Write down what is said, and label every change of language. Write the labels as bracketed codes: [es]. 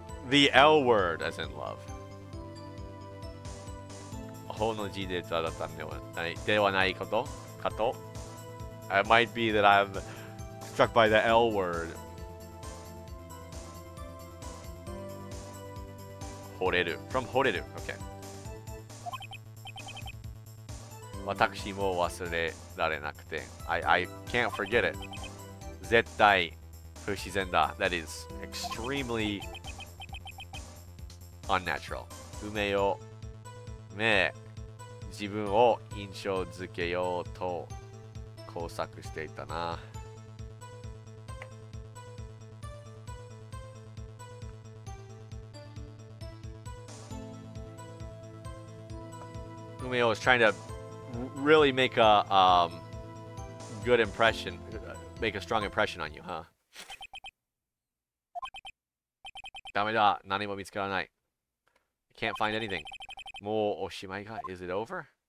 [en] The L word, as in love. [ja] ほの字でだったんではないかと。 [en] It might be that I'm struck by the L word. 惚れる from 惚れる Okay. [ja] 私も忘れられなくて [en] I can't forget it. [ja] 絶対不自然だ [en] That is extremely unnatural. [ja] 梅を自分を印象づけようと工作していたな。 [en] Umeo was trying to really make a good impression, make a strong impression on you, huh? [ja] ダメだ、何も見つからない。 [en] Can't find anything. [ja] もうおしまいか [en] Is it over?